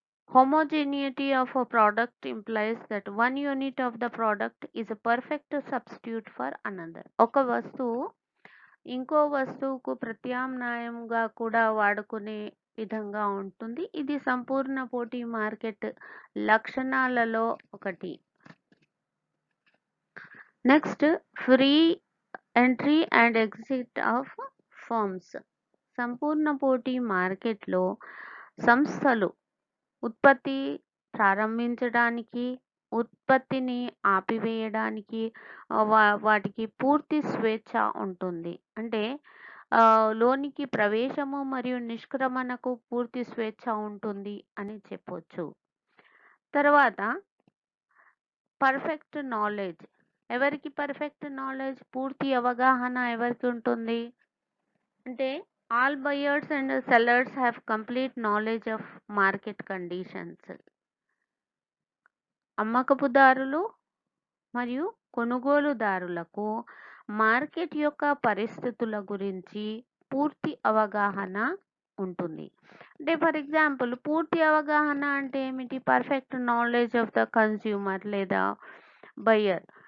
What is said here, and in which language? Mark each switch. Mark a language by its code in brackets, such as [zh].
[en] Homogeneity of a product implies that one unit of the product is a perfect substitute for another. [te] ఒక వస్తువు ఇంకో వస్తువుకు ప్రత్యామ్నాయంగా కూడా వాడుకునే విధంగా ఉంటుంది. ఇది సంపూర్ణ పోటీ మార్కెట్ లక్షణాలలో ఒకటి. [en] Next free entry and exit of firms. [te] సంపూర్ణ పోటీ మార్కెట్లో సంస్థలు ఉత్పత్తి ప్రారంభించడానికి, ఉత్పత్తిని ఆపివేయడానికి వాటికి పూర్తి స్వేచ్ఛ ఉంటుంది. అంటే లోనికి ప్రవేశము మరియు నిష్క్రమణకు పూర్తి స్వేచ్ఛ ఉంటుంది అని చెప్పొచ్చు. తర్వాత పర్ఫెక్ట్ నాలెడ్జ్. ఎవరికి పర్ఫెక్ట్ నాలెడ్జ్, పూర్తి అవగాహన ఎవరికి ఉంటుంది అంటే [en] all buyers and sellers have complete knowledge of market conditions. [te] అమ్మకపుదారులు మరియు కొనుగోలుదారులకు మార్కెట్ యొక్క పరిస్థితుల గురించి పూర్తి అవగాహన ఉంటుంది. అంటే [en] for example [te] పూర్తి అవగాహన అంటే ఏమిటి? [en] perfect knowledge of the consumer [te] లేదా [en] Buyer.